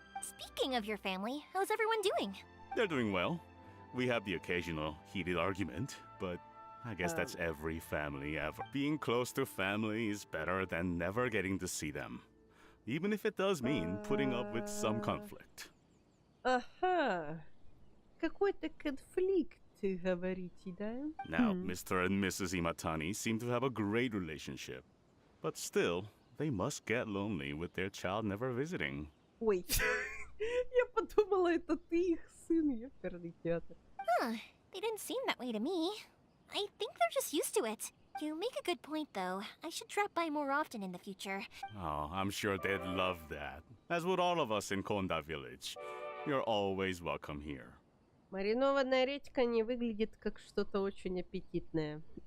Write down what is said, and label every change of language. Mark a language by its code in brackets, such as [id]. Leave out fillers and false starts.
[en] Speaking of your family, how's everyone doing? They're doing well. We have the occasional heated argument, but I guess that's every family ever. Being close to family is better than never getting to see them. Even if it does mean putting up with some conflict. [ru] Ага. Какой-то конфликт, говорите, да? [en] Now, Mr. and Mrs. Imatani seem to have a great relationship. But still, they must get lonely with their child never visiting. [ru] Ой, я подумала, это ты их сын, ёперный театр. [en] Huh, they didn't seem that way to me. I think they're just used to it. You make a good point, though. I should drop by more often in the future. Oh, I'm sure they'd love that. As would all of us in Konda Village. You're always welcome here. [ru] Маринованная редька не выглядит как что-то очень аппетитное.